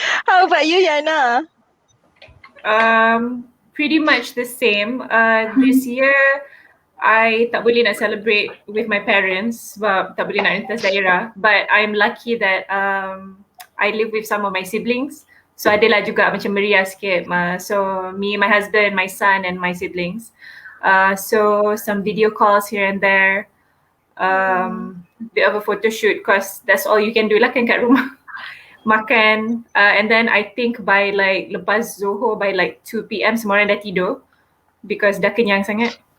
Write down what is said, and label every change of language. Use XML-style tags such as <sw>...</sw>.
<en>How about you, Yana? Pretty much the same. This year, I</en> <ms>tak boleh nak</ms> <en>celebrate with my parents</en> <ms>sebab tak boleh nak rentas daerah.</ms> <en>But I'm lucky that I live with some of my siblings.</en> <ms>So adalah juga macam meriah sikit.</ms> <en>So me, my husband, my son and my siblings. So some video calls here and there. Bit of a photo shoot because that's all you can do</en> <ms>lah kan kat rumah.</ms> <en>Makan and then I think by like lepas Zohor by like 2 PM</en> <ms>semua orang dah tidur</ms> <en>because</en> <ms>dah kenyang sangat.</ms>